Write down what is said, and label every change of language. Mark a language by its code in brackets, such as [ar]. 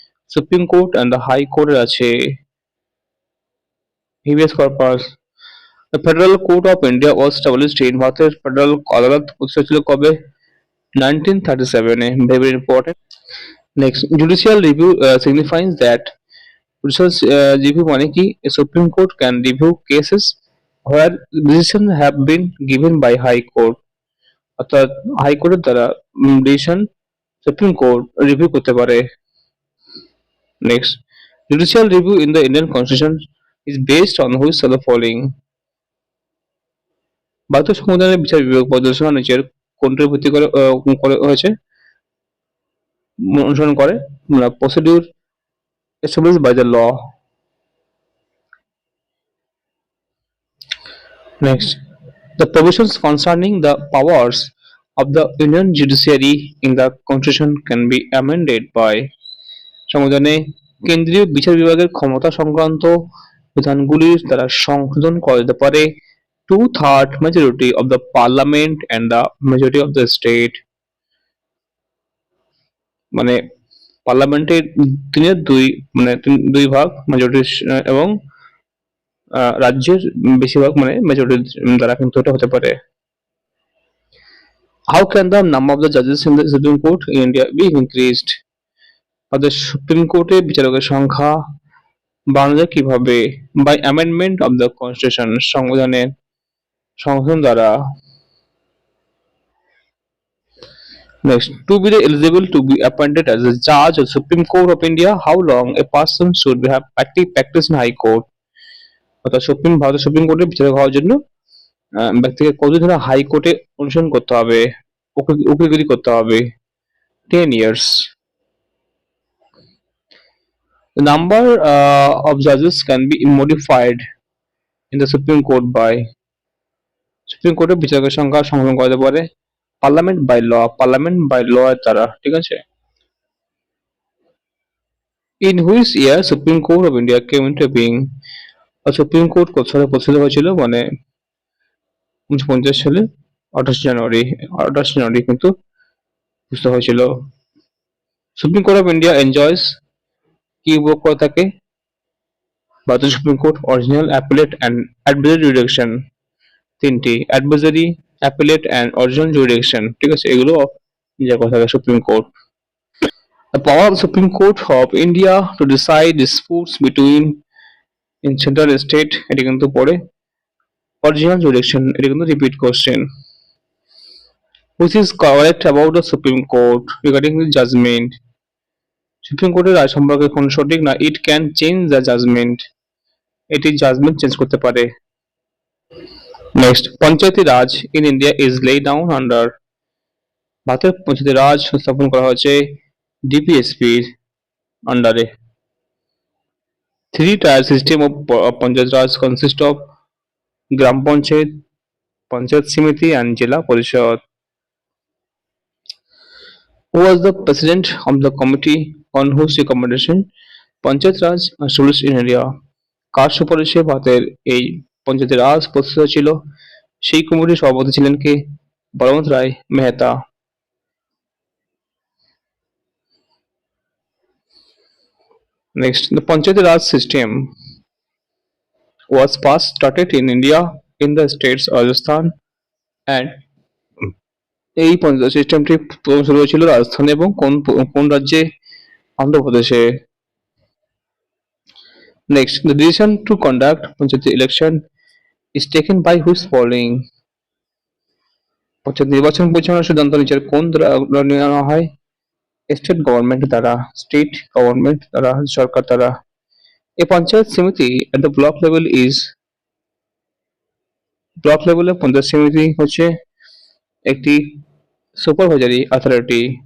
[en] Supreme court and the high কোর্টের আছে। habeas corpus, the Federal Court of India was established in [bn] ভারতের federal আদালত প্রতিষ্ঠা ছিল কবে? [en] 1937 এ। Very important. Next, judicial review signifies that judicial review [bn] মানে কি? [en] A Supreme Court can review cases where decisions have been given by High Court, [bn] অর্থাৎ high কোর্টের দ্বারা ডিসিশন সুপ্রিম কোর্ট রিভিউ করতে পারে। [en] Next, judicial review in the Indian constitution is based on which of the following? [bn] ভারতীয় সংবিধানের বিচার বিভাগ পর্যালোচনা নিচের কোনটির ভিত্তি করে হয়েছে? অনুসরণ করে? [en] Procedure established by the law. Next, the provisions concerning the powers of the Indian judiciary in the constitution can be amended by [bn] সংবিধানে কেন্দ্রীয় বিচার বিভাগের ক্ষমতা সংক্রান্ত বিধানগুলির দ্বারা সংশোধন করা যেতে পারে [en] 2/3 majority of the parliament and the majority of the state, [bn] মানে পার্লামেন্টের 3/2 মানে 2 ভাগ মেজরিটি এবং রাজ্যের বেশিরভাগ মানে মেজরিটি দ্বারা কিন্তু এটা হতে পারে। [en] How can the number of the judges in the Supreme Court in India be increased? [bn] ভারতের সুপ্রিম কোর্টে বিচারকের সংখ্যা বাড়ানো যায় কিভাবে? [en] by amendment of the constitution, [bn] সংবিধানের সংশোধন দ্বারা। [en] Next, to be eligible to be appointed as a judge of Supreme Court of India, how long a person should have active practice in High Court? [bn] অর্থাৎ ভারতের supreme কোর্টের বিচারক হওয়ার জন্য ব্যক্তিকে কতদিন ধরে হাইকোর্টে অনুসরণ করতে হবে, উকিলগিরি করতে হবে? [en] 10 years. The number of judges can be modified in the Supreme Court by [bn] supreme কোর্টের বিচারকের সংখ্যা সংশোধন করা যেতে পারে পার্লামেন্ট বাই ল এর দ্বারা, ঠিক আছে? [en] In which year Supreme Court of India came into being? [bn] Supreme court কত সালে প্রতিষ্ঠিত হয়েছিল? মানে 1950 সালে 28 জানুয়ারি কিন্তু প্রতিষ্ঠিত হয়েছিল। [en] supreme court of India enjoys [bn] কি উপভোগ করে থাকে? [en] ভারতের supreme court original appellate and advisory jurisdiction, তিনটি advisory, appellate and original jurisdiction, ঠিক আছে? [bn] এগুলো যা কথা থাকে supreme court. [en] The power of the Supreme Court of India to decide disputes between in central state, [bn] এটি কিন্তু পড়ে অরিজিনাল জুরিডিকশন, এটি কিন্তু repeat question. [en] Which is correct about the Supreme Court regarding the judgment? [bn] Supreme কোর্টের রায় সম্পর্কে কোন সঠিক না? [en] It can change the judgment, [bn] এটি জাজমেন্ট চেঞ্জ করতে পারে। [en] next, panchayati raj in India is lay down under, [bn] ভারতের পঞ্চায়েতি রাজ স্থাপন করা হয়েছে ডিপিএসপির আন্ডারে। [en] Three tier system of panchayat raj consist of gram panchayat, panchayat samiti and zila parishad. Who was the president of the committee on whose recommendation panchayat raj established in India? [bn] কার সুপারিশে ভারতের এই পঞ্চায়েতি রাজ প্রতিষ্ঠিত ছিল? সেই কমিটির সভাপতি ছিলেন কে? বলবন্ত রায় Mehta. [en] Next, the Panchayati Raj system was first started in India in the states Rajasthan and [bn] এই পঞ্চায়েত সিস্টেমটি প্রথম শুরু হয়েছিল রাজস্থানে এবং কোন রাজ্যে? অন্ধ্রপ্রদেশে। [en] Next, the decision to conduct Panchayati election is taken by whose following? [bn] Panchayat নির্বাচন পরিচালনার সিদ্ধান্ত নিচের কোন দ্বারা নেওয়া হয়? স্টেট গভর্নমেন্ট দ্বারা, স্টেট গভর্নমেন্ট দ্বারা, সরকার দ্বারা। [en] A panchayat samiti at the block level is, [bn] block লেভেলে পঞ্চায়েত সমিতি হচ্ছে একটি সুপারভাইজারি অথরিটি।